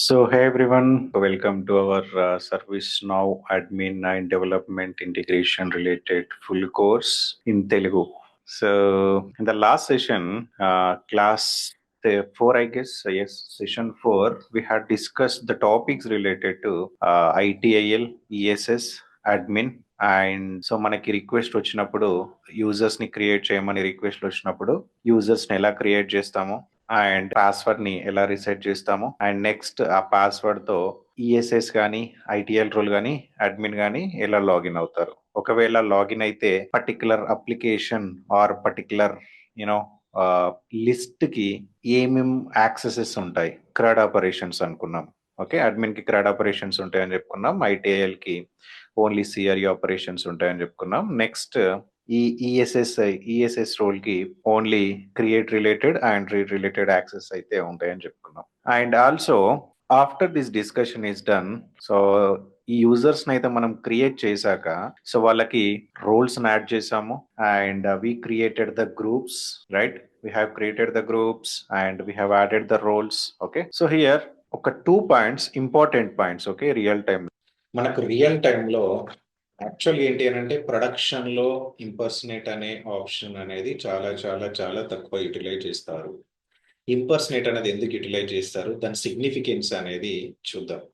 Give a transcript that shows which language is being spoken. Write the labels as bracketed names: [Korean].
[English] Hey everyone, welcome to our ServiceNow Admin and Development Integration related full course in Telugu. So, in the last session, class 4, I guess, yes, session 4, we had discussed the topics related to ITIL, ESS, admin. [Telugu] And so మనకి request వచ్చినప్పుడు users ని create చేయమని request వచ్చినప్పుడు users ని ఎలా create చేస్తాము and password ని ఎలా రీసెట్ చేస్తాము అండ్ నెక్స్ట్ ఆ పాస్వర్డ్ తో ఈఎస్ఎస్ కానీ ఐటీఎల్ రోల్ కానీ అడ్మిన్ కానీ ఎలా లాగిన్ అవుతారు. ఒకవేళ లాగిన్ అయితే particular application are particular you know list కి ఏమేం యాక్సెసెస్ ఉంటాయి. క్రాడ్ ఆపరేషన్స్ అనుకున్నాం. ఓకే, అడ్మిన్ కి క్రాడ్ ఆపరేషన్స్ ఉంటాయని చెప్పుకున్నాం. ఐటీఎల్ కి ఓన్లీ సిఆర్ఈ ఆపరేషన్స్ ఉంటాయని చెప్పుకున్నాం. నెక్స్ట్ ఈ ఈఎస్ఎస్ రోల్ కి only create related and read related access అయితే ఉంటాయని చెప్పుకున్నాం. [English] and also after this discussion is done, so [Telugu] ఈ యూజర్స్ అయితే మనం క్రియేట్ చేశాక సో వాళ్ళకి రోల్స్ యాడ్ చేసాము [English] And we created the groups, right? We have created the groups and we have added the roles. Okay, so here ఒక 2 points, important points. [Telugu] Okay, real time మనకు real టైంలో actual ఏంటి అని అంటే production లో impersonate అనే option అనేది చాలా చాలా చాలా తక్కువ యూటిలైజ్ చేస్తారు. ఇంపర్సనేట్ అనేది ఎందుకు యూటిలైజ్ చేస్తారు, దాని సిగ్నిఫికెన్స్ అనేది చూద్దాం.